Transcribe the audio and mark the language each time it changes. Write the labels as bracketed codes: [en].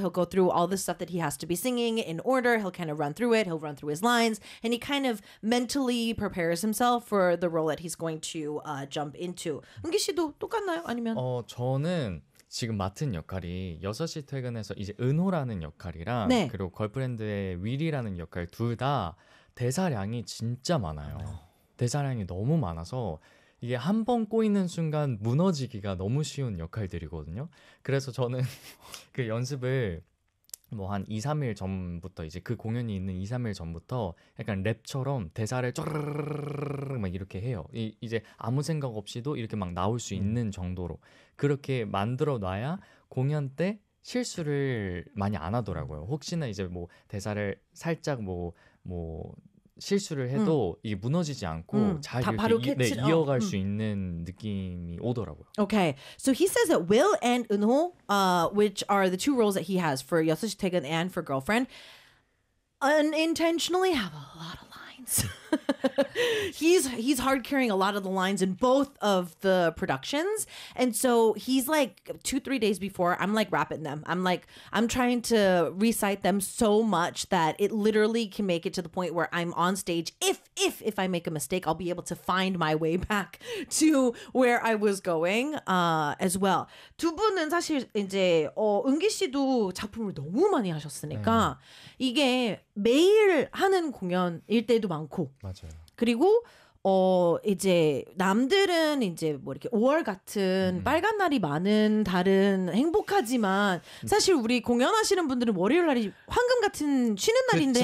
[en] He'll go through all the stuff that he has to be singing in order. He'll kind of run through it. He'll run through his lines, and he kind of mentally prepares himself for the role that he's going to jump into. [ko] 은기 씨도 똑같나요? 아니면 저는 지금 맡은 역할이 6시 퇴근해서 이제 은호라는 역할이랑 네. 그리고 걸프렌드의 윌이라는 역할 둘 다 대사량이 진짜 많아요. 대사량이 너무 많아서 이게 한 번 꼬이는 순간 무너지기가 너무 쉬운 역할들이거든요. 그래서 저는 그 연습을 뭐 한 2-3일 전부터 이제 그 공연이 있는 2-3일 전부터 약간 랩처럼 대사를 쫘르르르르 막 이렇게 해요. 이제 아무 생각 없이도 이렇게 막 나올 수 있는 정도로 그렇게 만들어 놔야 공연 때 실수를 많이 안 하더라고요. 혹시나 이제 뭐 대사를 살짝 뭐 실수를 해도 이게 무너지지 않고 잘 이렇게 이어갈 수 있는 느낌이 오더라고요. [en] Okay, so he says that Will and Eunho, which are the two roles that he has for 6시 퇴근 and for girlfriend, unintentionally have a lot of lines. he's hard carrying a lot of the lines in both of the productions, and so he's like 2-3 days before I'm like rapping them, I'm trying to recite them so much that it literally can make it to the point where I'm on stage, if I make a mistake, I'll be able to find my way back to where I was going as well. [ko] 두 분은 사실 이제 은기 씨도 작품을 너무 많이 하셨으니까 이게 매일 하는 공연일 때도 많고 맞아요. 그리고 이제 남들은 이제 뭐 이렇게 5월 같은 빨간 날이 많은 달은 행복하지만 사실 우리 공연하시는 분들은 월요일 날이 황금 같은 쉬는 날인데